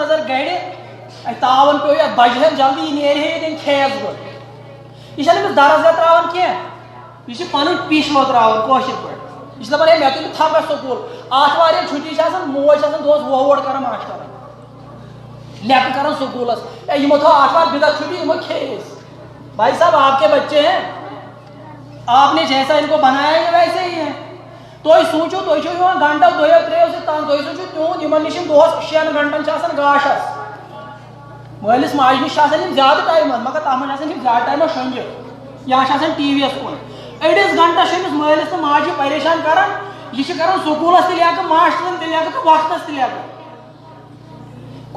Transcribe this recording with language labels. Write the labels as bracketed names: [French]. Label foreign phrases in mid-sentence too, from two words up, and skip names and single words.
[Kashmiri] نظر گرِ اَتہِ تاوَن پیوٚو یَتھ بَجہِ ہن جلدی یہِ نیرِ ہے ییٚتٮ۪ن کھیٚیَس بہٕ یہِ چھَنہٕ أمِس درسگاہ ترٛاوان کینٛہہ یہِ چھِ پَنٕنۍ پیشوا ترٛاوان کٲشِر پٲٹھۍ یہِ چھِ دَپان ہے مےٚ تُلہِ تھپھ سکوٗل آتھوارِ ییٚلہِ چھُٹی چھِ آسان موج چھِ آسان دۄہَس ووٹ کران ماشٹرن لیٚکھٕ کران سکوٗلَس ہے یِمو تھٲو آتھوار بِدعت چھُٹی یِمو کھیٚیہِ أسۍ [Urdu] بھائی صاحب آپ کے بچے ہیں آپ نے جیسا ان کو بنایا یہ ویسے ہی ہے [Kashmiri] تُہۍ سوٗنٛچِو تُہۍ چھِو یِوان گھنٹو دۄیو ترٛیٚیو سۭتۍ تام تُہۍ سوٗنٛچِو تِہُنٛد یِمن نِش یِم دۄہَس 6 گھنٹن چھِ آسان گاشس مٲلِس ماجہِ نِش چھِ آسان یِم زیادٕ ٹایمَس مگر تَتھ منٛز چھِ آسان یِم زیادٕ ٹایمَس شۄنٛگِتھ یا چھِ آسان ٹی وی یَس کُن أڑِس گھنٹس چھِ أمِس مٲلِس تہٕ ماجہِ پریشان کران یہِ چھِ کران سکوٗلَس تہِ لیٚکھٕ ماشٹرن تہِ لیٚکھٕ تہٕ وقتس تہِ لیٚکھٕ گوٚو